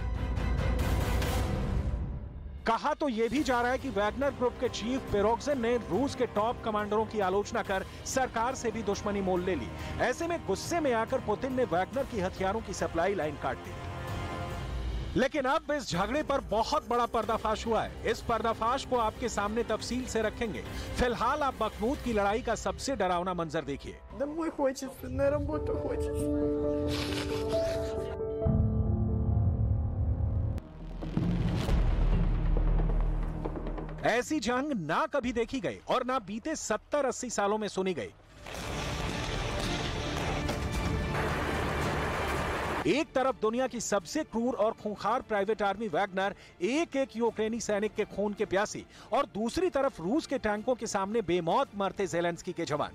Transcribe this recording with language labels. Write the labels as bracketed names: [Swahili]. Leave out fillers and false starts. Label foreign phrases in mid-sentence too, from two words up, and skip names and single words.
[Hindi] कहा तो यह भी जा रहा है कि वैगनर ग्रुप के चीफ पिरोग्जिन ने रूस के टॉप कमांडरों की आलोचना कर सरकार से भी दुश्मनी मोल ले ली। ऐसे में गुस्से में आकर पुतिन ने वैगनर की हथियारों की [English] supply line [Hindi] काट दी। लेकिन अब इस झगड़े पर बहुत बड़ा पर्दाफाश हुआ है। इस पर्दाफाश को आपके सामने तफसील से रखेंगे। फिलहाल आप बखमूत की लड़ाई का सबसे डरावना मंजर देखिए। [Russian] Домой хочется, на работу хочется. [Hindi] ऐसी जंग ना कभी देखी गई और ना बीते 70-80 सालों में सुनी गई। एक तरफ दुनिया की सबसे क्रूर और खूंखार [English] private army [Hindi] वैगनर एक एक यूक्रेनी सैनिक के खून के प्यासी, और दूसरी तरफ रूस के टैंकों के सामने बेमौत मरते ज़ेलेंस्की के जवान।